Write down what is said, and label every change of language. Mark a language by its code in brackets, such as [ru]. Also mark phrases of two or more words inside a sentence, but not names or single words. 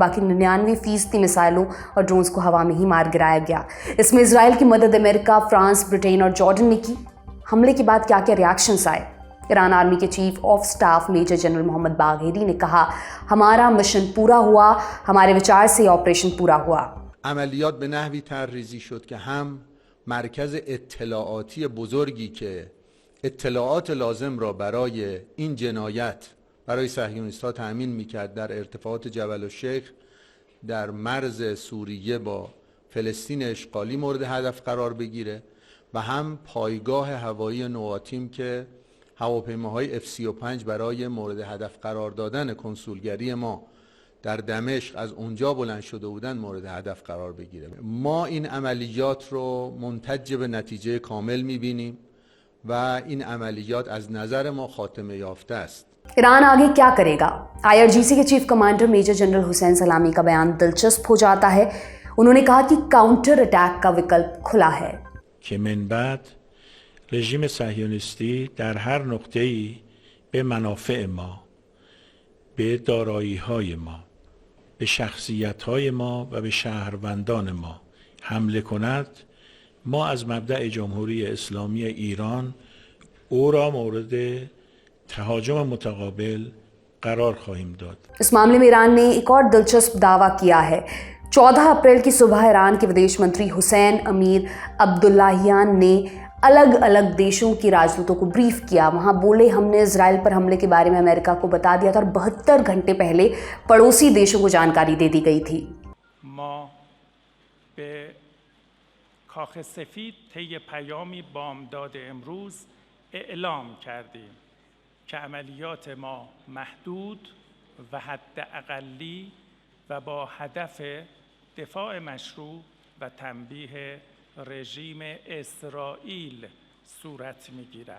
[hi] बाकी 99% मिसाइलों और ड्रोन्स को हवा में ही मार गिराया गया। इसमें इजराइल की मदद अमेरिका, फ्रांस, ब्रिटेन और जॉर्डन ने की। हमले के बाद क्या क्या रिएक्शंस आए? ईरान आर्मी के [en] chief of staff major general [hi] मोहम्मद बाघेरी ने कहा, हमारा मिशन पूरा हुआ, हमारे विचार से ऑपरेशन पूरा हुआ। [fa] عملیات به نحوی طرح‌ریزی شد که هم مرکز اطلاعاتی بزرگی که اطلاعات لازم را برای این جنایت برای صهیونیست‌ها تأمین می‌کرد در ارتفاعات جبل الشیخ در مرز سوریه با فلسطین اشغالی مورد هدف قرار بگیره و هم پایگاه هوایی نوآتیم که هواپیماهای F-35 برای مورد هدف قرار دادن کنسولگری ما در دمشق از اونجا بلند شده بودن مورد هدف قرار بگیره. ما این عملیات رو منتج به نتیجه کامل می‌بینیم و این عملیات از نظر ما خاتمه یافته است. [hi] ईरान आगे क्या करेगा? IRGC के [en] chief commander major general [hi] हुसैन सलामी का बयान दिलचस्प हो जाता है। उन्होंने कहा कि [en] counter attack [hi] का विकल्प खुला है [fa] که من بعد رژیم صهیونیستی در هر نقطه‌ای به منافع ما، به دارایی‌های ما، به شخصیت‌های ما و به شهروندان ما حمله کند، ما از مبدأ جمهوری اسلامی ایران او را مورد تهاجم متقابل قرار خواهیم داد. [hi] इस मामले में ईरान ने एक और दिलचस्प दावा किया है। 14 अप्रैल की सुबह ईरान के विदेश मंत्री हुसैन अमीर अब्दुल्लाहियान ने अलग अलग देशों के राजदूतों को ब्रीफ किया। वहाँ बोले हमने इजराइल पर हमले के बारे में अमेरिका को बता दिया था और 72 घंटे पहले पड़ोसी देशों को जानकारी दे दी गई थी। [fa] ما به کاخ سفید طی پیامی بامداد امروز اعلام کردیم که عملیات ما محدود و حد اقلی و با هدف دفاع مشروع و تنبیه رژیم اسرائیل صورت می‌گیرد.